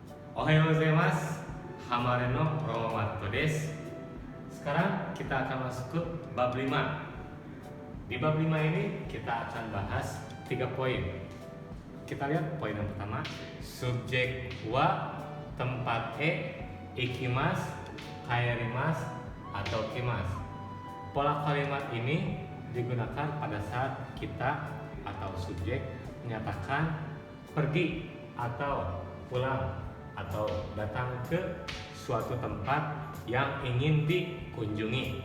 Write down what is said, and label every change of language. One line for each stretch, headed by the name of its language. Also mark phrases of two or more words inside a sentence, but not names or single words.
Japanese: おはよう ございます。Hamare の Romato です.
Indonesian: Sekarang kita akan masuk ke bab 5. Di bab 5 ini kita akan bahas 3 poin. Kita lihat poin yang pertama, subjek wa tempat
Japanese: 行きます、帰ります
Indonesian: atau kimasu. Pola kalimat ini digunakan pada saat kita atau subjek menyatakan pergi atau pulang atau datang ke suatu tempat yang ingin dikunjungi.